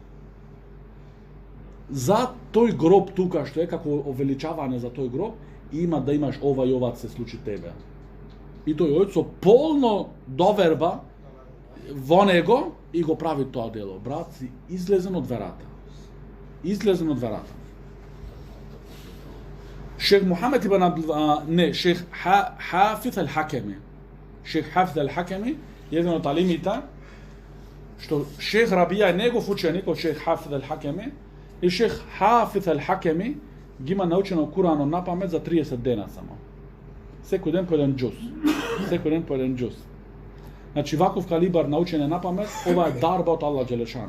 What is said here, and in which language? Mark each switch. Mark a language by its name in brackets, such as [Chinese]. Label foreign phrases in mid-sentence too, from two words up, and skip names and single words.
[Macedonian] За тој гроб тука, што е како увеличавање за тој гроб, има да имаш ова и ова се случи тебе. И тој ојот со полно доверба во него и го прави тоа дело. Брат, си излезен од верата. Шех Мухамед ибн Шех Хафиз ал-Хакеми. Шех Хафиз ал-Хакеми, еден од алимите, што Шех Рабија е негов ученик од Шех Хафиз ал-Хакеми, и Шех Хафиз ал-Хакеми ги има научено Куранот на памет за 30 дена само. Секој ден по еден џус. Значи ваков калибар научење на памет, ова е дарба од [Arabic] الله جل شأنه.